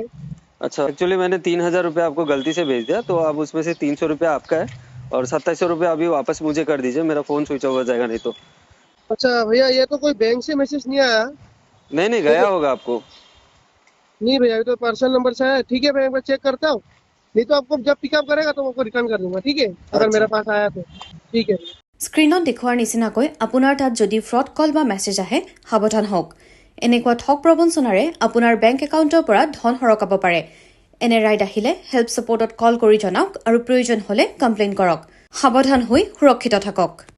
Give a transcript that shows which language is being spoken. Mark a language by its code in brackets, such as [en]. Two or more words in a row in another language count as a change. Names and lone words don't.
[hi] अच्छा, एक्चुअली मैंने 3,000 रुपये आपको गलती से भेज दिया, तो आप उसमें से 300 रुपये आपका है और 2700 रुपये अभी वापस मुझे कर दीजिए, मेरा फ़ोन [en] switch off [hi] हो जाएगा नहीं तो। अच्छा भैया, ये तो कोई बैंक से मैसेज नहीं आया। नहीं नहीं, ठीक गया है। होगा आपको। नहीं भैया, ये तो [en] personal number [hi] से आया। ठीक है भैया, मैं चेक करता हूँ। नहीं तो आपको जब पिकअप करेगा तो आपको रिटर्न कर दूंगा, ठीक है, अगर अच्छा मेरे पास आया तो। ठीक है। [as] স্ক্ৰীনত দেখুওৱাৰ নিচিনাকৈ আপোনাৰ তাত যদি ফ্ৰড কল বা মেছেজ আহে, সাৱধান হওক। এনেকুৱা ঠগ প্ৰবঞ্চনাৰে আপোনাৰ [en] bank account [as] পৰা ধন সৰকাব পাৰে। এনে ৰাইড আহিলে [en] help support [as] কল কৰি জনাওক আৰু প্ৰয়োজন হ'লে কমপ্লেইন কৰক। সাৱধান হৈ সুৰক্ষিত থাকক।